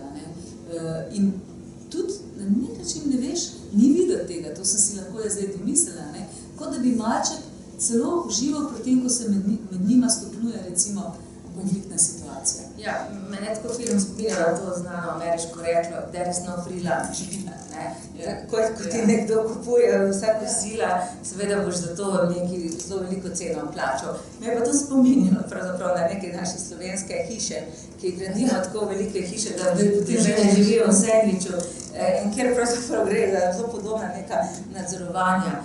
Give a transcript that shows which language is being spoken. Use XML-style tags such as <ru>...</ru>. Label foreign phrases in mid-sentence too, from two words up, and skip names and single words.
<sl>In tudi na nek način ne veš, ni videti tega, to sem si lahko zdaj domislila, kot da bi malček celo užival pri tem, ko se med njima stopnjuje recimo konfliktna situacija. Ja, mene tako film spominjala to znano ameriško reklo,</sl> <en>there is no free lunch.</en> <sl>Ko ti nekdo kupuje vsa kosila, seveda boš za to neki zelo veliko ceno plačal. Me je pa to spominjalo pravzaprav na neke naše slovenske hiše, ki gradimo tako velike hiše, da potem živijo v sendviču in kjer pravzaprav gre za zelo podobna neka nadzorovanja.</sl>